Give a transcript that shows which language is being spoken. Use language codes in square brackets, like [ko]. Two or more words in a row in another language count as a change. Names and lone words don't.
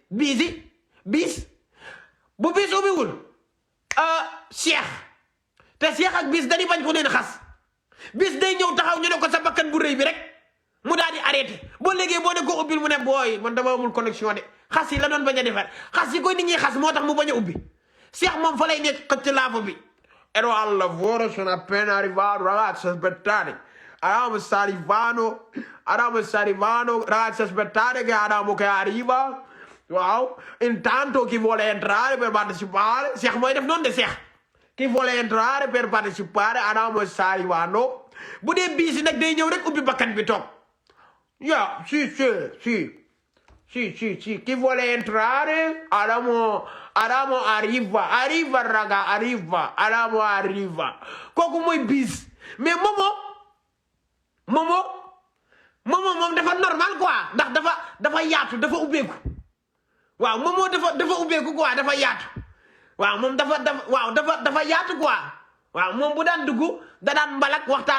[wo] biis bu biis ubbiwul Cheikh te Cheikh ak biis dañuy bañ ko leen xas biis day ñëw taxaw ñu ne ko sa bakkan bu rëy bi rek mu daal di arrêté boo léegi boo ne ko ubbil mu ne booy man dama amul connexion de xas yi la doon bañ a defar xas yi koy nit ñi xas moo tax mu bañ a ubbi Cheikh moom fa lay nekk xëcc laafu bi [it] ero al lavoro sono appena arrivato ragazzi aspettate Adamo sta arrivando ragazzi aspettate che Adamo che arriva waaw intanto chi vuole entrare per partecipare [wo] Cheikh mooy def noonu de Cheikh [it] chi vuole entrare per partecipare Adamo sta arrivando [wo] bu dee biisi nag day ñëw rek ubbi bakkan bi toog ya si [it] chi vuole entrare Adamo arriva raga arriva Adamo arriva [wo] kooku mooy biis [it] mais [wo] momo moom dafa normal quoi ndax dafa yaatu dafa ubbeeku waaw momo dafa ubbeeku quoi dafa yaatu waaw moom dafa yaatu quoi waaw moom bu daan dugg da daan mbalak waxtaan